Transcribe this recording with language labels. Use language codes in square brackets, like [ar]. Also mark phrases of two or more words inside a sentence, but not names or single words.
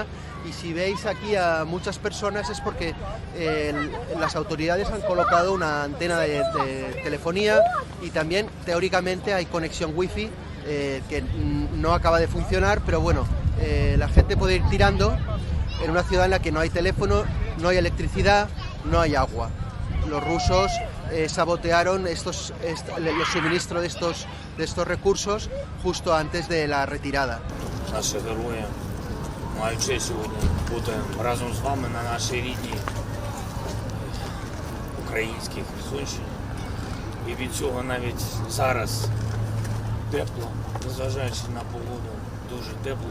[es] Y si veis aquí a muchas personas es porque las autoridades han colocado una antena de telefonía y también teóricamente hay conexión wifi que no acaba de funcionar, pero bueno, la gente puede ir tirando en una ciudad en la que no hay teléfono, no hay electricidad, no hay agua. Los rusos sabotearon el suministro de estos recursos justo antes de la retirada. [uk] Маю честь сьогодні бути разом з вами на нашій рідній українській Херсонщині. І від цього навіть зараз тепло, незважаючи на погоду, дуже тепло.